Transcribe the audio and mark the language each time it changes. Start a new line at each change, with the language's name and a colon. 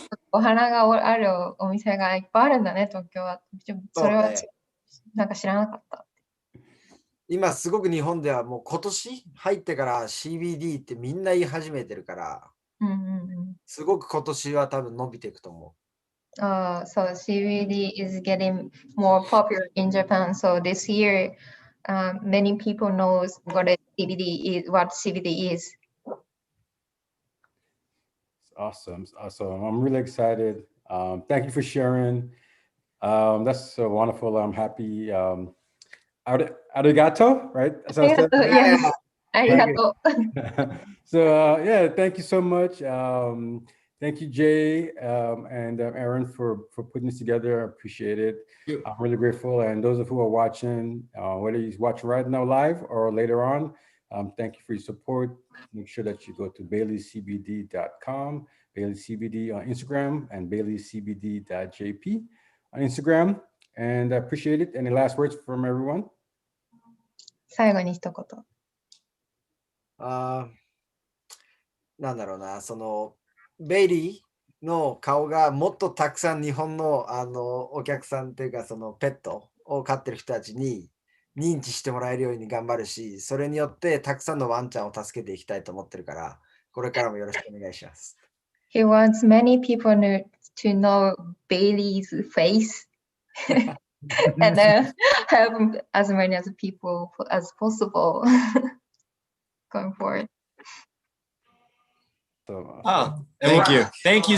Japanese: お花があるお店がいっぱいあるんだね、東京は。それはなんか知らなかった。今すごく日本ではもう今年入ってから CBD ってみんな言い始めてるから、すごく今年は多分伸びていくと思う。
English: So CBD is getting more popular in Japan. So this year, many people knows what CBD is. Awesome. I'm really excited. Thank you for sharing. That's so wonderful. I'm happy. Arigato, right? That's how I said. Yes. Arigato. So yeah, thank you so much. Thank you, Jay and Aaron for putting this together. I appreciate it. I'm really grateful. And those of who are watching, whether you're watching right now live or later on, thank you for your support. Make sure that you go to BaileyCBD.com, BaileyCBD on Instagram, and BaileyCBD.jp on Instagram. And I appreciate it. Any last words from everyone?
Japanese: 最後に一言。なんだろうな、そのベイリーの顔がもっとたくさん日本のお客さんというかそのペットを飼ってる人たちに認知してもらえるように頑張るし、それによってたくさんのワンちゃんを助けていきたいと思ってるから、これからもよろしくお願いします。
English: He wants many people to know Bailey's face and help as many as people as possible going forward. Oh, Thank you